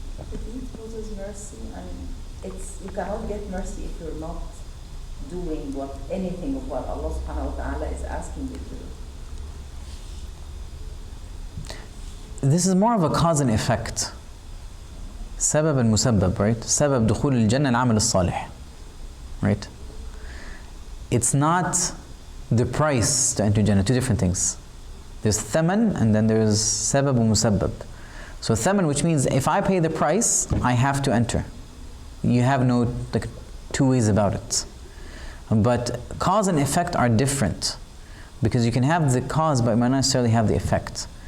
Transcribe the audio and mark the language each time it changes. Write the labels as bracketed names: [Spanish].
[English] The deed causes mercy, and you cannot get mercy if you're not doing anything of what Allah subhanahu wa ta'ala is asking you to do. This is more of a cause and effect. [Arabic] سبب المسبب, right? سبب دخول الجنة العمل الصالح, right? [English] It's not the price to enter Jannah, two different things. There's thaman and then there's sabab musabbab. So thaman, which means if I pay the price, I have to enter. You have no two ways about it. But cause and effect are different, because you can have the cause but might not necessarily have the effect.